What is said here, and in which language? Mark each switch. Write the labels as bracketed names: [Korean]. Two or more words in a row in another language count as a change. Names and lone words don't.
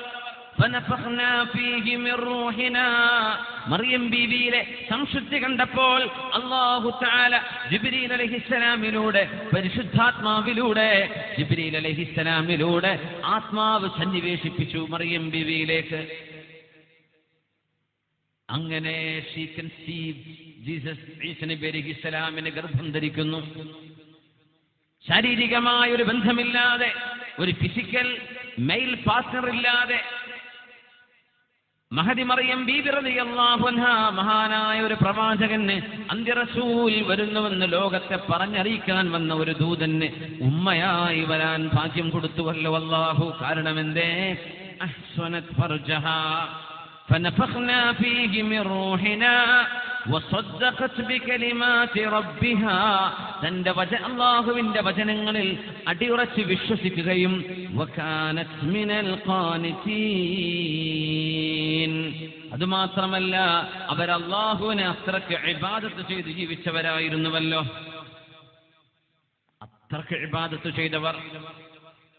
[Arabic] فنفخنا فيه من روحنا, [Malayalam] മറിയം ബീവിയിലെ സംശുദ്ധി കണ്ടപ്പോൾ അല്ലാഹു തആല ജിബ്രീൽ അലൈഹിസ്സലാമിലൂടെ, പരിശുദ്ധാത്മാവിലൂടെ ജിബ്രീൽ അലൈഹിസ്സലാമിലൂടെ ആത്മാവ് സന്നിവേശിപ്പിച്ചു മറിയം ബീവിയിലേക്ക്. അങ്ങനെ [English] she conceived Jesus, [Malayalam] ഈസ നബി അലൈഹിസ്സലാമിനെ ഗർഭം ധരിക്കുന്നു. ശാരീരികമായ ഒരു ബന്ധമില്ലാതെ, ഒരു [English] physical male partner [Malayalam] ഇല്ലാതെ മഹദി മറിയം ബീബി റളിയല്ലാഹു അൻഹാ, മഹാനായ ഒരു പ്രവാചകന്, അന്ത്യറസൂൽ വരുന്നുവെന്ന് ലോകത്തെ പറഞ്ഞറിയിക്കാൻ വന്ന ഒരു ദൂതന് ഉമ്മയായി വരാൻ ഭാഗ്യം കൊടുത്തുവല്ലോ അല്ലാഹു. കാരണം എന്തേ? [Arabic] أحصنت فرجها فنفخنا فيه من روحنا وصدقت بكلمات ربها, [Malayalam] തന്റെ അല്ലാഹുവിന്റെ വചനങ്ങളിൽ അടിയുറച്ച് വിശ്വസിക്കുകയും [Arabic] وكانت من القانتين, [Malayalam] അതുമാത്രമല്ല അവർ അല്ലാഹുവിനെ അത്രയ്ക്ക് ഇബാദത്ത് ചെയ്ത് ജീവിച്ചവരായിരുന്നുവല്ലോ. അത്രയ്ക്ക് ഇബാദത്ത് ചെയ്തവർ.